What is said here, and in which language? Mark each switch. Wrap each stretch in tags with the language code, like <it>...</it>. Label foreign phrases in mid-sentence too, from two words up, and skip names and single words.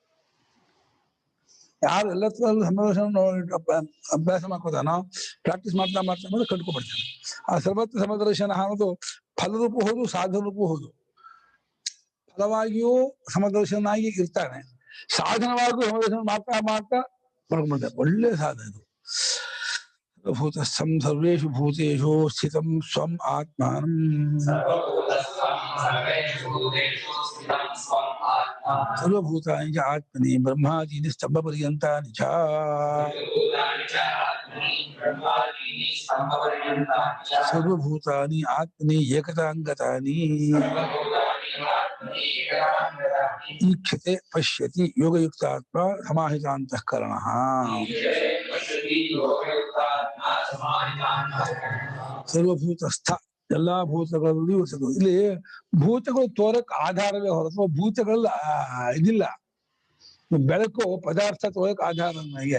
<kn>ಯಾರು ಎಲ್ಲ ಸಮದರ್ಶನ ಅಭ್ಯಾಸ ಮಾಡ್ಕೋತಾನೋ, ಪ್ರಾಕ್ಟೀಸ್ ಮಾಡ್ತಾ ಮಾಡ್ತಾ ಬಂದು ಕಂಡ್ಕೊಬಿಡ್ತಾನೆ. ಆ ಸರ್ವತ್ರ ಸಮದರ್ಶನ ಅನ್ನೋದು ಫಲರೂಪ ಹೌದು, ಸಾಧನ ರೂಪ ಹೌದು. ಫಲವಾಗಿಯೂ ಸಮದರ್ಶನಾಗಿ ಇರ್ತಾನೆ, ಸಾಧನವಾಗಿಯೂ ಸಮದರ್ಶನ ಮಾಡ್ತಾ ಮಾಡ್ತಾ ಮಾಡ್ಕೊಂಡ್ಬಿಡ್ತಾನೆ. ಒಳ್ಳೆ ಸಾಧನ ಇದು.</kn> <sa>ಭೂತಸ್ಥಂ ಸರ್ವೇಷು ಭೂತೇಷು ಸ್ಥಿತಂ ಸ್ವಂ ಆತ್ಮಾನಂ. ಸರ್ವಭೂತಾನಿ ಚ ಆತ್ಮನಿ ಬ್ರಹ್ಮಾದೀನಿ ಸ್ತಂಭ ಪರ್ಯಂತಾನಿ ಚ. ಸರ್ವಭೂತಾನಿ ಆತ್ಮನಿ ಏಕತಾಂಗತಾನಿ. ಈಕ್ಷತೆ ಪಶ್ಯತಿ ಯೋಗಯುಕ್ತಾತ್ಮ ಸಮಾಹಿತಾಂತಃಕರಣಃ.</sa> <kn>ಸರ್ವಭೂತಸ್ಥ, ಎಲ್ಲಾ ಭೂತಗಳಲ್ಲಿ ಇರ್ತದೆ. ಇಲ್ಲಿ ಭೂತಗಳು ತೋರಕ್ ಆಧಾರವೇ ಹೊರತು ಭೂತಗಳ ಇದಿಲ್ಲ. ಬೆಳಕು ಪದಾರ್ಥ ತೋರಕ್ ಆಧಾರ ನನಗೆ.</kn>